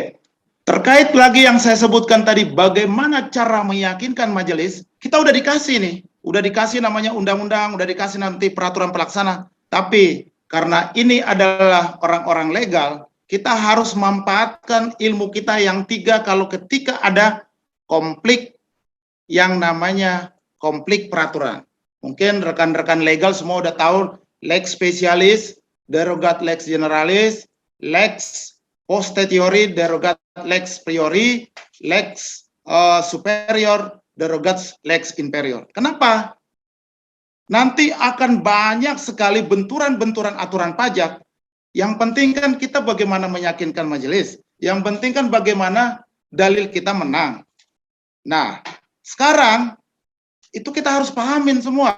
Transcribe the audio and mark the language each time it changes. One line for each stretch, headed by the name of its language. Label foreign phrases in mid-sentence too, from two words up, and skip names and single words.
Indonesian: Terkait lagi yang saya sebutkan tadi, bagaimana cara meyakinkan majelis, kita udah dikasih nih, udah dikasih namanya undang-undang, udah dikasih nanti peraturan pelaksana. Tapi karena ini adalah orang-orang legal, kita harus memanfaatkan ilmu kita yang 3 kalau ketika ada konflik yang namanya konflik peraturan. Mungkin rekan-rekan legal semua udah tahu
Latin: lex specialis, derogat lex generalis, lex posteriori, derogat lex priori, lex superior, derogat lex inferior. Kenapa?
Indonesian: Nanti akan banyak sekali benturan-benturan aturan pajak. Yang penting kan kita bagaimana meyakinkan majelis. Yang penting kan bagaimana dalil kita menang. Nah, sekarang itu kita harus pahamin semua.